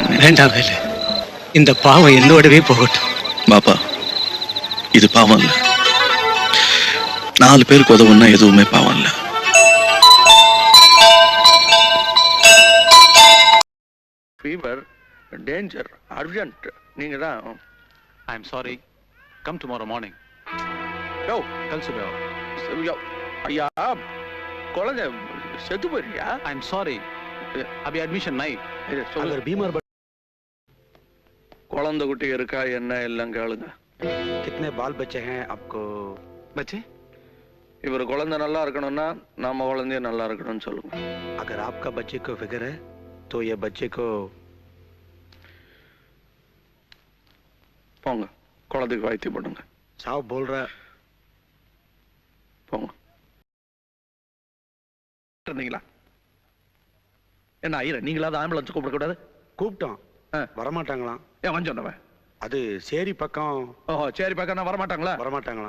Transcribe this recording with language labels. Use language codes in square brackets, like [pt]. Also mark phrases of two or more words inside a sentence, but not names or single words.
[ta] வேண்டாம் வேலு இந்த பாவம் என்னோடவே போகட்டும். பாப்பா, இது பாவம் இல்ல. 4 பேருக்கு உதவுன்னா எதுவுமே பாவம் இல்ல. [en] fever, danger, urgent. [ta] நீங்க தான். [en] I am sorry, come tomorrow morning. [ta] யோ, [hi] कल सुबह आओ. [ta] யோ, ஐயா, குழந்தை செத்து போயிருக்கியா? [en] I am sorry, [hi] अभी एडमिशन नहीं. [ta] இது சொல்லு. [hi] अगर बीमार [ta] குழந்தை குட்டி இருக்கா என்ன எல்லாம் கேளுங்க. [hi] कितने बाल बच्चे हैं आपको? बच्चे? [ta] இவர் குழந்தை நல்லா இருக்கணும்னா நம்ம குழந்தைய நல்லா இருக்கணும்னு சொல்லுங்க. [hi] अगर आपका बच्चे को फिक्र है तो ये बच्चे को [ta] போங்க, குழந்தைக்கு வைத்தியம் பண்ணுங்க. [hi] साहब बोल रहा. [ta] போங்க. இருந்தீங்களா என்ன ஐயர, நீங்களாவது ஆம்புலன்ஸ் கூப்பிடக்கூடாது? கூப்பிட்டோம், ஆ. வரமாட்டாங்களாம். ஏன் வந்து சொன்னவன்? அது சேரி பக்கம் ஓஹோ, சரி பக்கம் வரமாட்டாங்களா? வரமாட்டாங்களாம்.